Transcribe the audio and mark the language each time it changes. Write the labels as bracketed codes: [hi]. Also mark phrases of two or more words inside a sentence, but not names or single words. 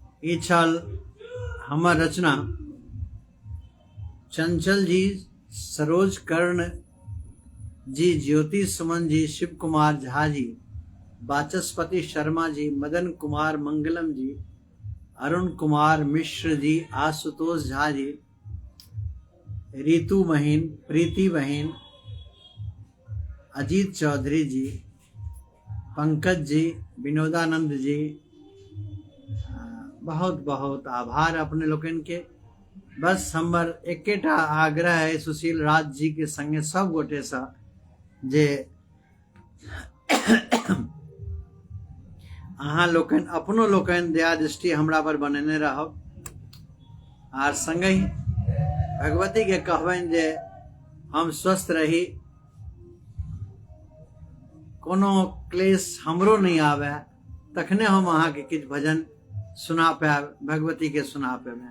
[mai] ई छल हमर रचना। चंचल जी, सरोज कर्ण जी, ज्योति सुमन जी, शिव कुमार झा जी, वाचस्पति शर्मा जी, मदन कुमार मंगलम जी, अरुण कुमार मिश्र जी, आशुतोष झा जी, रितु बहन, प्रीति बहन, अजीत चौधरी जी, पंकज जी, विनोदानंद जी, बहुत बहुत आभार अपने लोकन के। बस हमर एकेटा आग्रह है सुशील राज जी के संगे सब गोटे सा जे अहाँ लोकन अपनो लोकन दया दृष्टि हमरा पर बनेने रहब आर संगे भगवती के कहबनि जे हम स्वस्थ रही, कोनो क्लेश हमरो नहीं आवे, तखने हम अहाँ के किछ भजन सुना पाएब, भगवती के सुना पाएब।